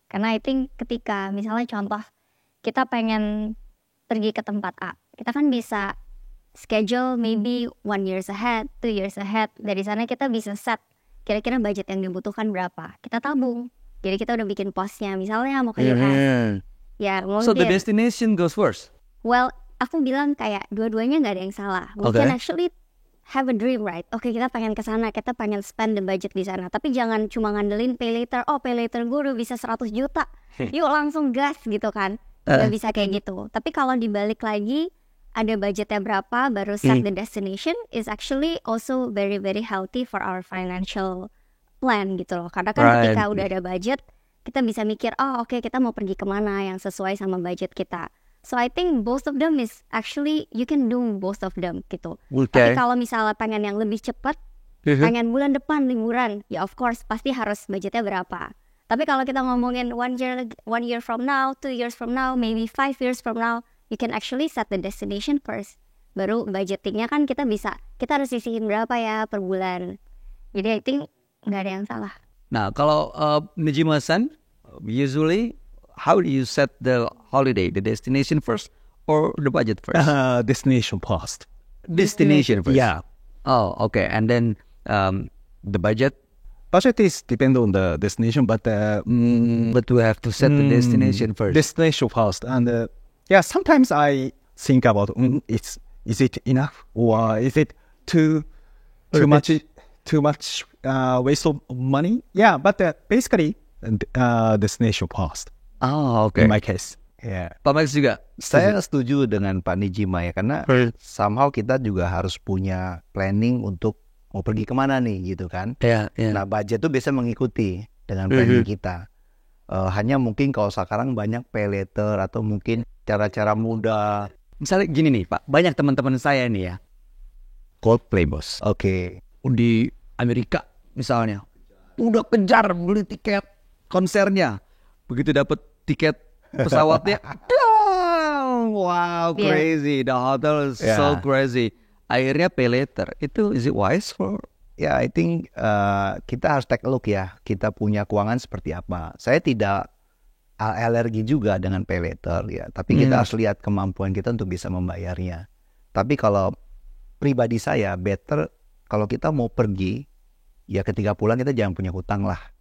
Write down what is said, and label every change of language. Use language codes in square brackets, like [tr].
[id] Karena I think ketika misalnya contoh kita pengen pergi ke tempat A, kita kan bisa schedule maybe 1 year ahead, 2 years ahead. Dari sana kita bisa set kira-kira budget yang dibutuhkan berapa. Kita tabung. Jadi kita udah bikin posnya. Misalnya mau ke US. Ya, [en] so the destination goes first? [id] Well, aku bilang kayak dua-duanya nggak ada yang salah. [en] We can actually have a dream, right? [id] Oke, kita pengen ke sana, kita pengen spend the budget di sana. Tapi jangan cuma ngandelin pay later. Oh, pay later gue udah bisa 100 juta. Yuk langsung gas gitu kan. Gak bisa kayak gitu. [en] Tapi kalau dibalik lagi, ada budgetnya berapa, baru set the destination, is actually also very very healthy for our financial plan gitu loh. [id] Karena kan ketika udah ada budget, kita bisa mikir, oh oke, kita mau pergi kemana yang sesuai sama budget kita. [en] So I think both of them is actually you can do both of them gitu. [id] Tapi kalau misalnya pengen yang lebih cepat, pengen bulan depan liburan, ya of course pasti harus budgetnya berapa. [en] Tapi kalau kita ngomongin 1 year from now, 2 years from now, maybe 5 years from now, you can actually set the destination first. [id] Baru budgetingnya kan kita harus sisihin berapa ya per bulan. Jadi I think nggak ada yang salah. [en] Nah kalau Nejima-san, usually how do you set the holiday? The destination first or the budget first? Destination first. Destination first? Yeah. Oh, okay. And then the budget? Budget is depend on the destination, but we have to set the destination first. Destination first. And sometimes I think about, is it enough? Or is it too much waste of money? Yeah, but basically, destination first. Oh, okay. In my case. Yeah. [id] Pak Max juga? Saya setuju dengan Pak Nejima ya, karena somehow kita juga harus punya planning untuk mau pergi kemana nih gitu kan. Nah budget tuh biasa mengikuti dengan planning kita. Hanya mungkin kalau sekarang banyak pay later atau mungkin cara-cara mudah. Misalnya gini nih Pak, banyak teman-teman saya nih ya, Coldplay bos. Oke. Di Amerika misalnya, udah kejar beli tiket konsernya. Begitu dapat tiket pesawatnya, wow, crazy. [en] The hotel is so crazy. Akhirnya pay later. Itu is it wise for? Ya, I think kita harus take a look ya. [id] Kita punya keuangan seperti apa. Saya tidak alergi juga dengan pay later ya. Tapi kita harus lihat kemampuan kita untuk bisa membayarnya. Tapi kalau pribadi saya, better kalau kita mau pergi, ya ketika pulang kita jangan punya hutang lah.